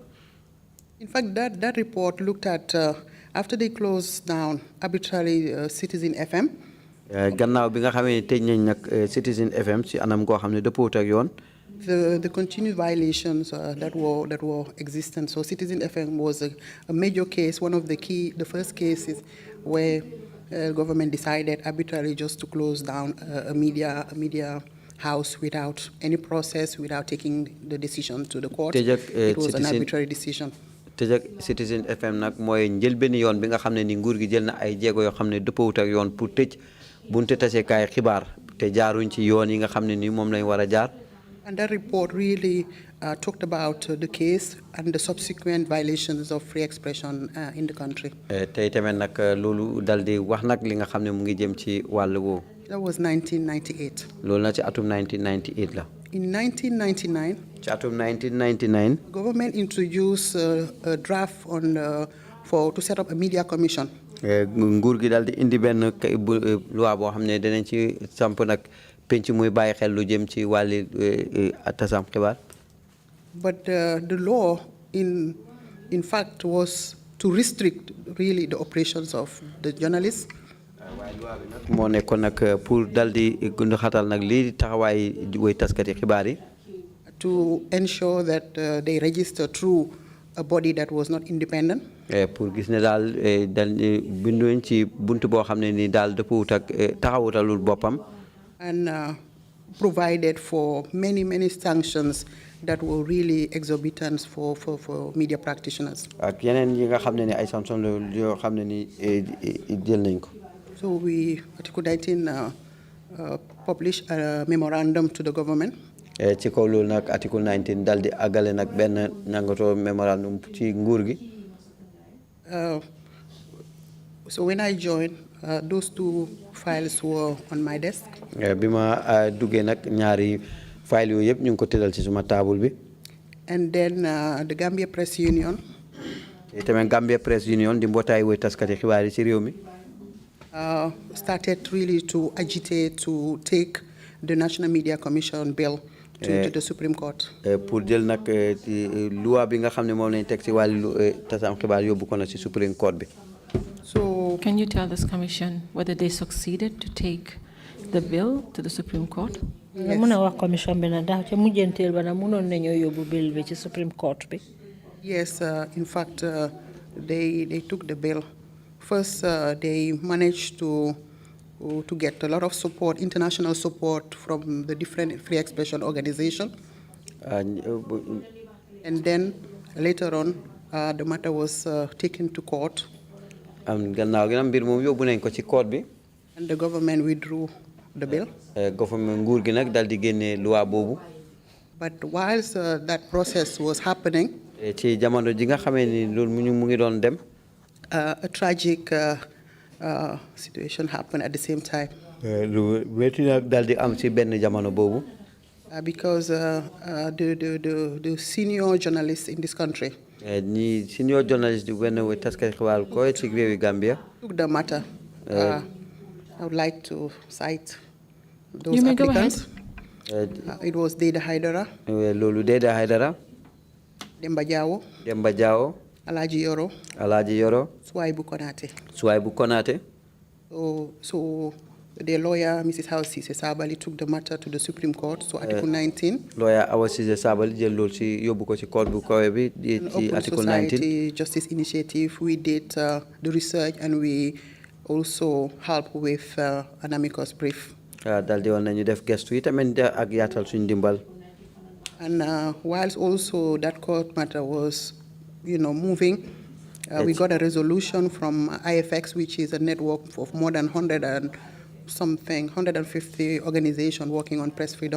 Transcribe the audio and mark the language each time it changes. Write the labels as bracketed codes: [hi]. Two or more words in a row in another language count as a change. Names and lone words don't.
[en] In fact, that report looked at after they closed down arbitrarily Citizen FM. [wo] gannaaw bi nga xam ne tëj nañ nag Citizen FM ci anam goo xam ne dëppoowut ak yoon. [en] The continued violations that were existent. So Citizen FM was a major case, one of the first cases where government decided arbitrarily just to close down a media house without any process, without taking the decision to the court. It was an arbitrary decision. [wo] tëj ak Citizen FM nag mooy njëlbéeni yoon bi nga xam ne ni nguur gi jël na ay jéego yoo xam ne dëppoowut ak yoon pour tëj bunte tasekaay xibaar te jaaruñ ci yoon yi nga xam ne ni moom lañ war a jaar. [en] And that report really talked about the case and the subsequent violations of free expression in the country. [wo] tey tamit nag loolu dal di wax nag li nga xam ne mu ngi jëm ci wàll woowu. [en] That was 1998. [wo] loolu na ci atum 1998 la. [en] In 1999, [wo] ci atum 1999. [en] government introduced a draft on to set up a media commission. [wo] nguur gi dal di indi benn loi boo xam ne danañ ci samp nag penc muy bàyyi xel lu jëm ci wàlli tasam xibaar. [en] But the law, in fact, was to restrict really the operations of the journalists. [wo] moo nekkoon nag pour dal di gund xatal nag lii taxawaay woy taskati xibaar yi. [en] To ensure that they register through a body that was not independent. [wo] pour gis ne daal binduñ ci buntu boo xam ne ni daal dëppwut ak taxawutalul boppam. [en] And provided for many sanctions that were really exorbitant for media practitioners. [wo] ak yeneen yi nga xam ne ni ay sanctions la yoo xam ne ni jël nañ ko. [en] So Article 19 published a memorandum to the government. [wo] ci kaw loolu nag Article 19 dal di àggale nag benn nangatoo memorandum ci nguur gi. [en] So when I joined, those two files were on my desk. [wo] bi ma duggee nag ñaari file yooyu yëpp ñu ngi ko tëral ci suma table bi. [en] And then the Gambia Press Union. [wo] tamit Gambia Press Union di mbootaay woy taskati xibaar yi ci réew mi. [en] Started really to agitate to take the National Media Commission bill to the Supreme Court. [wo] pour jël nag loi bi nga xam ne moom lañ teg ci wàllu tasam xibaar yóbbu ko na ci Supreme Court bi. [en] So can you tell this commission whether they succeeded to take the bill to the Supreme Court? Yes. [wo] Muna wax commission bi na ndax ci mujjenteel ba na mënoon nañoo yóbbu bill bi ci Supreme Court bi. [en] Yes, in fact, they took the bill. First, they managed to get a lot of support, international support from the different free expression organizations. And then later on, the matter was taken to court. [wo] gannaaw gi nag mbir moom yóbbu nañ ko ci court bi. [en] And the government withdrew the bill. [wo] Government nguur gi nag dal di génne loi boobu. [en] But whilst that process was happening, [wo] ci jamono ji nga xamee ni loolu mu ngi doon dem. [en] A tragic situation happened at the same time. [wo] Lu metti nag dal di am ci benn jamono boobu. [en] Because the senior journalists in this country [wo] ñi [en] senior journalist [wo] di benn taskati xibaar ko ci réewi Gambia. [en] took the matter. I would like to cite those You may go applicants. It was Deda Haidara, [wo] loolu Deda Haidara, [en] Demba Jawo, Alaji Yoro, Swaibu Konate. So the lawyer, Mrs. Halsey Sabali, took the matter to the Supreme Court, so Article 19. [wo] Lawyer Awasise Sabali jël loolu ci yóbbu ko ci court bu kawe bi ci Article 19. [en] Society Justice Initiative, we did the research and we also helped with an amicus brief. [wo] Dal di woon nañu def gestu yi tamit ak yaatal suñu dimbal. [en] And whilst also that court matter was, moving, we got a resolution from IFX, which is a network of more than 150 organizations working on press freedom.